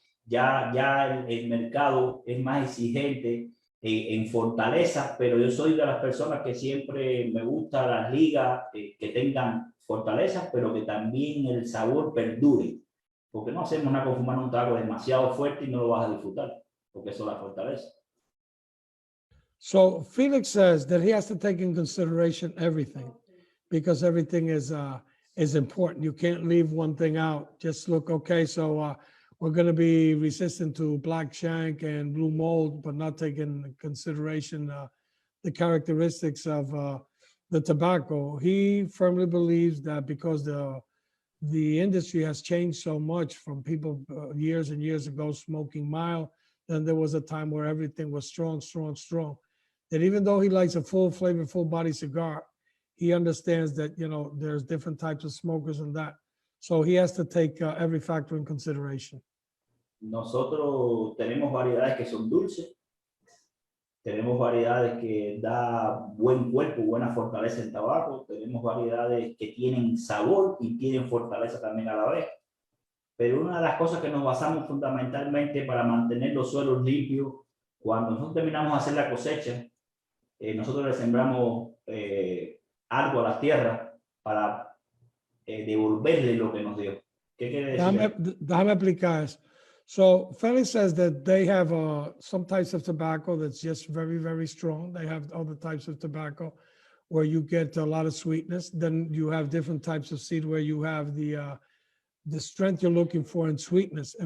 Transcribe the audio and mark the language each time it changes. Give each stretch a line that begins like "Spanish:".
Spanish: ya el mercado es más exigente en fortaleza, pero yo soy de las personas que siempre me gusta las ligas que tengan fortalezas, pero que también el sabor perdure, porque no hacemos nada con fumar un trago demasiado fuerte y no lo vas a disfrutar, porque eso es la fortaleza.
English: So Felix says that he has to take in consideration everything because everything is important. You can't leave one thing out. Just look, okay, so we're going to be resistant to black shank and blue mold, but not taking into consideration the characteristics of the tobacco. He firmly believes that because the industry has changed so much from people years and years ago smoking mild, then there was a time where everything was strong, strong, strong. That even though he likes a full flavor, full body cigar, he understands that, you know, there's different types of smokers and that. So he has to take every factor in consideration.
Spanish: Nosotros tenemos variedades que son dulces, tenemos variedades que da buen cuerpo, buena fortaleza en tabaco, tenemos variedades que tienen sabor y tienen fortaleza también a la vez. Pero una de las cosas que nos basamos fundamentalmente para mantener los suelos limpios, cuando nosotros terminamos de hacer la cosecha, nosotros le sembramos algo a la tierra para devolverle lo que nos dio. ¿Qué quiere decir? Déjame explicar.
English: So Felix says that they have some types of tobacco that's just very, very strong. They have other types of tobacco where you get a lot of sweetness. Then you have different types of seed where you have the strength you're looking for in sweetness.